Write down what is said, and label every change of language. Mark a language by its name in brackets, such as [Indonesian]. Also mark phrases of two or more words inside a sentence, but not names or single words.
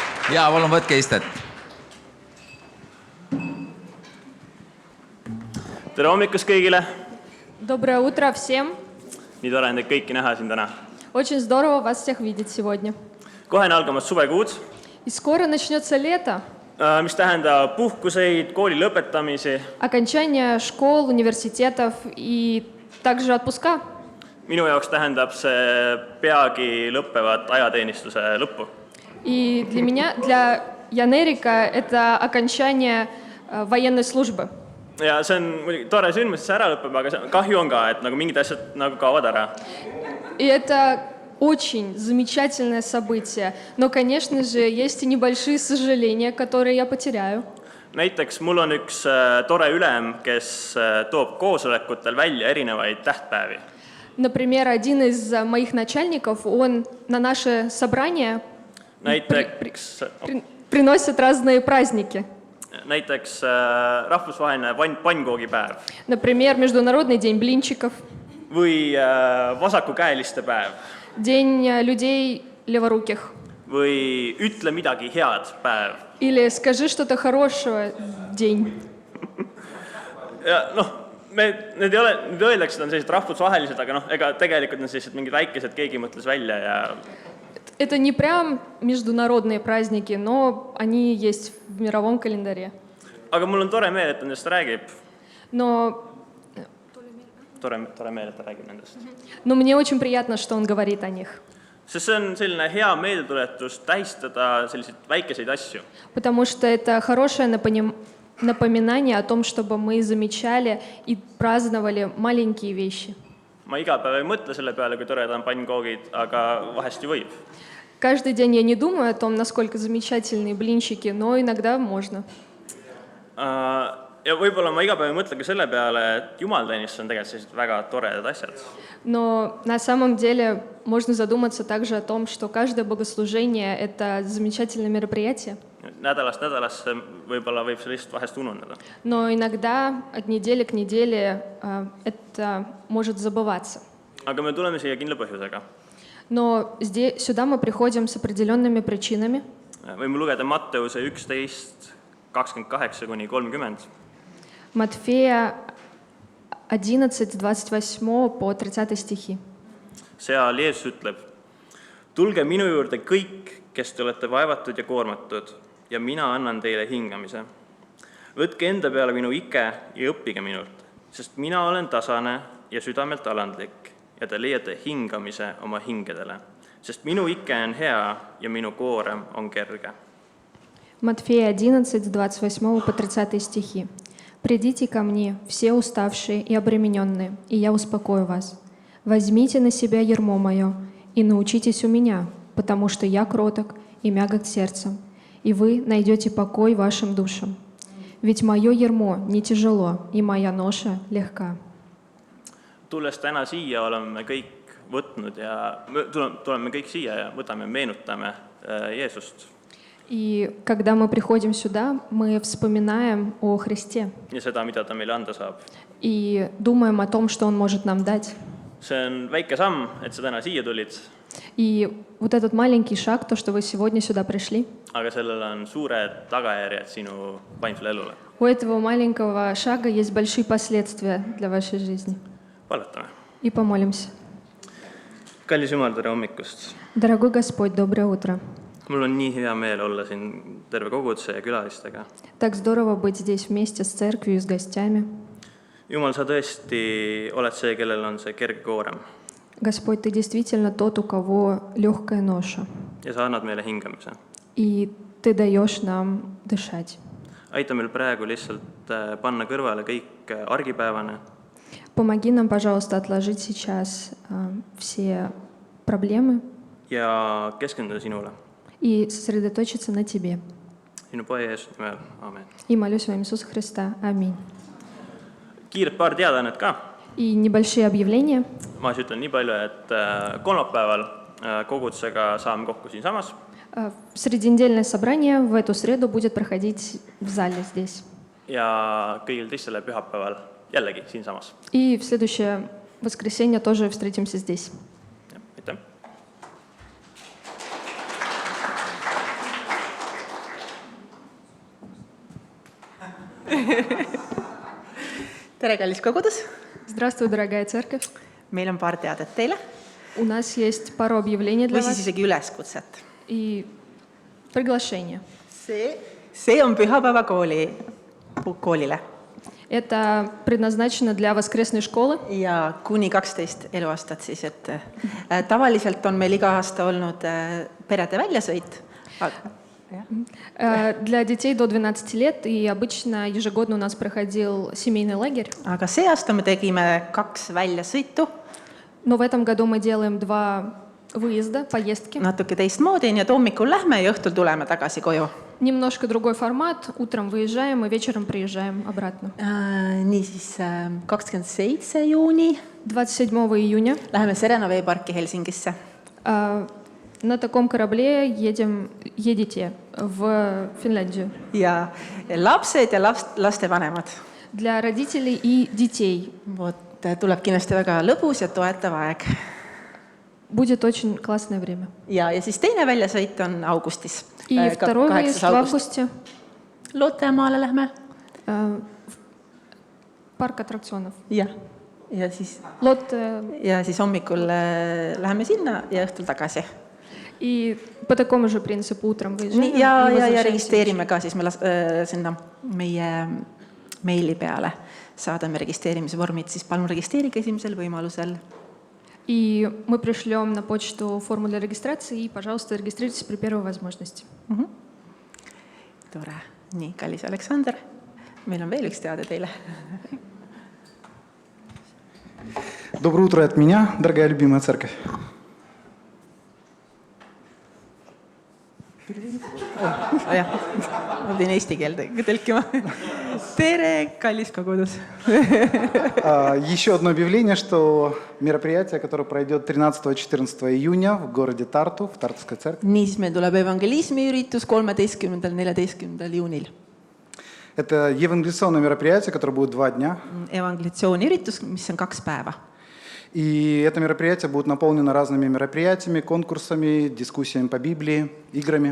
[Estonian] Jaa, palun võtke istet. Tere hommikust kõigile! [Russian] Доброе утро всем. [Estonian] Nii tore on teid kõiki näha siin täna. [Russian] Очень здорово вас всех видеть сегодня. [Estonian] Kohe on algamas suvekuud, [Russian] И скоро начнется лето. [Estonian] mis tähendab puhkuseid, kooli lõpetamisi. [Russian] Окончание школ, университетов и также отпуска. [Estonian] Minu jaoks tähendab see peagi lõppevat ajateenistuse lõppu. [Russian] И для меня, для Янерика, это окончание военной службы. [Estonian] Ja see on muidugi tore sündmus, et see ära lõpeb, aga kahju on ka, et nagu mingid asjad nagu kaovad ära. [Russian] И это очень замечательное событие. Но, конечно же, есть и небольшие сожаления, которые я потеряю. [Estonian] Näiteks mul on üks tore ülem, kes toob koosolekutel välja erinevaid tähtpäevi. [Russian] Например, один из моих начальников, он на наше собрание приносит разные праздники. [Estonian] Näiteks rahvusvaheline pannkoogipäev. [Russian] Например, Международный день блинчиков. [Estonian] Või vasakukäeliste päev. [Russian] День людей леворуких. [Estonian] Või ütle midagi head päev. [Russian] Или скажи что-то хорошего день. [Estonian] Ja need öeldakse, et on sellised rahvusvahelised, aga ega tegelikult on sellised mingid väikesed, keegi mõtles välja ja... [Russian] Это не прям международные праздники, но они есть в мировом календаре. [Estonian] Aga mul on tore meel, et ta nendest räägib. [Russian] Но [Estonian] Tore meel, et ta räägib nendest. [Russian] мне очень приятно, что он говорит о них. [Estonian] Sest see on selline hea meeldetuletus tähistada selliseid väikeseid asju. [Russian] Потому что это хорошее напоминание о том, чтобы мы замечали и праздновали маленькие вещи. [Estonian] Ma iga päev ei mõtle selle peale, kui toredad on pannkoogid, aga vahest ju võib. [Russian] Каждый день я не думаю о том, насколько замечательные блинчики, но иногда можно. [Estonian] Ja võib-olla ma iga päev ei mõtle ka selle peale, et jumalteenistus on tegelikult sellised väga toredad asjad. [Russian] Но на самом деле можно задуматься также о том, что каждое богослужение – это замечательное мероприятие. [Estonian] Nädalast nädalasse võib-olla võib see lihtsalt vahest ununeda. [Russian] Но иногда от недели к неделе это может забываться. [Estonian] Aga me tuleme siia kindla põhjusega. [Russian] Но сюда мы приходим с определенными причинами. [Estonian] Võime lugeda Matteuse 11, 28-30. [Russian] Матфея 11, 28 по 30 стихи. [Estonian] Seal Jeesus ütleb, tulge minu juurde kõik, kes te olete vaevatud ja koormatud, ja mina annan teile hingamise. Võtke enda peale minu ike ja õppige minult, sest mina olen tasane ja südamelt alandlik ja te leiate hingamise oma hingedele, sest minu ike on hea ja minu koorem on kerge. [Russian] Матфея 11, 28 по 30 стихи. «Придите ко мне, все уставшие и обремененные, и я успокою вас. Возьмите на себя ярмо мое и научитесь у меня, потому что я кроток и мягок сердцем, и вы найдете покой вашим душам. Ведь мое ярмо не тяжело, и моя ноша легка». [Estonian] Tulles täna siia oleme kõik võtnud ja tuleme kõik siia ja võtame, meenutame Jeesust. [Russian] И когда мы приходим сюда, мы вспоминаем о Христе. [Estonian] Ja seda, mida ta meile anda saab. [Russian] И думаем о том, что Он может нам дать. [Estonian] See on väike samm, et sa täna siia tulid. [Russian] И вот этот маленький шаг, то, что вы сегодня сюда пришли, [Estonian] Aga sellel on suured tagajärjed sinu vaimsele elule. [Russian] у этого маленького шага есть большие последствия для вашей жизни. [Estonian] Palvetame. [Russian] И помолимся. [Estonian] Kallis Jumal, tere hommikust. [Russian] Дорогой Господь, доброе утро. [Estonian] Mul on nii hea meel olla siin terve koguduse ja külalistega. [Russian] Так здорово быть здесь вместе с церковью и с гостями. [Estonian] Jumal, sa tõesti oled see, kellel on see kerge koorem. [Russian] Господь, Ты действительно тот, у кого легкая ноша. [Estonian] Ja sa annad meile hingamise. [Russian] И Ты даешь нам дышать. [Estonian] Aita meil praegu lihtsalt panna kõrvale kõik argipäevane. [Russian] Помоги нам, пожалуйста, отложить сейчас все проблемы [Estonian] Ja keskenduda sinule. [Russian] и сосредоточиться на Тебе. [Estonian] Sinu Poja Jeesuse nimel. Aamen. [Russian] И молюсь во имя Иисуса Христа. Аминь. [Estonian] Kiired paar teadaannet ka. [Russian] И небольшие объявления. [Estonian] Ma ütlen nii palju, et kolmapäeval kogudusega saame kokku siinsamas. [Russian] Среднедельное собрание в эту среду будет проходить в зале здесь. [Estonian] Ja kõigil teistele pühapäeval jällegi siinsamas. [Russian] И в следующее воскресенье тоже встретимся здесь. [Estonian] Aitäh. Tere, kallis kogudus! [Russian] Здравствуй, дорогая церковь. [Estonian] Meil on paar teadet teile [Russian] У нас есть пару объявлений для [Estonian] või siis [Russian] вас [Estonian] isegi üleskutset. [Russian] и приглашение. [Estonian] See on pühapäeva koolile [Russian] Это предназначено для воскресной школы. [Estonian] ja kuni 12 eluaastat siis, et tavaliselt on meil iga aasta olnud perede väljasõit. [Russian] Для детей до 12 лет, и обычно ежегодно у нас проходил семейный лагерь. [Estonian] Aga see aasta me tegime 2 väljasõitu, [Russian] Но в этом году мы делаем 2 выезда, поездки. [Estonian] natuke teistmoodi, nii et hommikul lähme ja õhtul tuleme tagasi koju. [Russian] Немножко другой формат. Утром выезжаем и вечером приезжаем обратно. [Estonian] Niisiis 27. juuni [Russian] 27 июня [Estonian] läheme Serena veeparki Helsingisse. [Russian] на таком корабле едете в Финляндию. [Estonian] Ja lapsed ja lastevanemad. [Russian] Для родителей и детей. [Estonian] Vot, tuleb kindlasti väga lõbus ja toetav aeg. [Russian] Будет очень классное время. [Estonian] Ja siis teine väljasõit on augustis. [Russian] И второй выезд в августе. [Estonian] Lootemaale lähme. [Russian] Парк аттракционов. [Estonian] Ja siis hommikul läheme sinna ja õhtul tagasi. [Russian] И по такому же принципу утром выезжаем. [Estonian] Ja registreerime ka siis me sinna meie meili peale. Saadame registreerimise vormid, siis palun registreerige esimesel võimalusel. [Russian] И мы пришлем на почту форму для регистрации, и, пожалуйста, регистрируйтесь при первой возможности. [Estonian] Tore. Nii, kallis Aleksander, meil on veel üks teade teile. [Russian] Доброе утро от меня, дорогая любимая церковь. [Estonian] Jah, ma pidin eesti keelde tõlkima. Tere, kallis kogudus. [Russian] Еще одно объявление, что мероприятие, которое пройдет 13-14 июня в городе Тарту, в Тартовской церкви. [Estonian] Nii siis meil tuleb evangelismiüritus 13.–14. juunil. [Russian] Это евангелизационное мероприятие, которое будет 2 дня. [Estonian] Evangelisatsiooniüritus, mis on 2 päeva. [Russian] И это мероприятие будет наполнено разными мероприятиями, конкурсами, дискуссиями по Библии, играми.